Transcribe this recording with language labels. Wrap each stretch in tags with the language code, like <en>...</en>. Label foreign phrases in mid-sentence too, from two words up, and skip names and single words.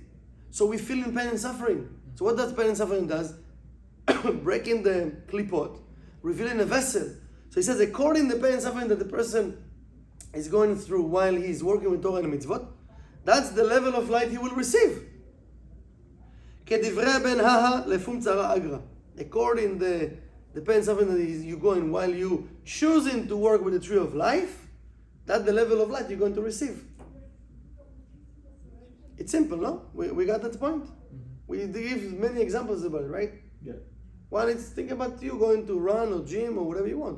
<en>So we feel in pain and suffering. So what does pain and suffering does? Breaking the klipot, revealing a vessel. So he says, according to the pain and suffering that the person is going through while he's working with Torah and mitzvot, that's the level of light he will receive.</en> <he>כדברי בן הא לפום צרה אגרא.</he> <en>According the pain and suffering that you're going while you choosing to work with the tree of life, that's the level of light you're going to receive. It's simple, no? We got that point? We give many examples about it, right? Yeah. One is think about you going to run or gym or whatever you want.</en>